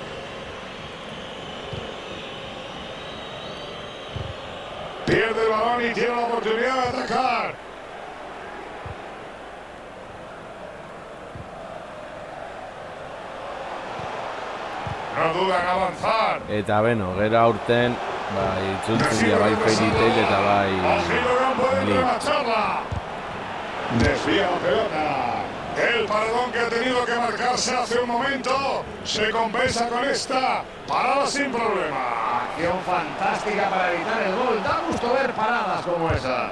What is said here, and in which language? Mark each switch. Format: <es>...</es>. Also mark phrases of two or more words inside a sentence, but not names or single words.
<es>Pierde el balón y tiene la oportunidad de atacar. No dudan en avanzar.</es> <eu>Eta beno, gero aurten, itzultzen dira bai Fairy Tail eta bai</eu> <es>Así logran poder</es> <eu>Bleach.</eu> <es>remacharla. Desvía la pelota. El paredón que ha tenido que marcarse hace un momento se compensa con esta parada sin problema. Acción fantástica para evitar el gol. Da gusto ver paradas como esas.</es>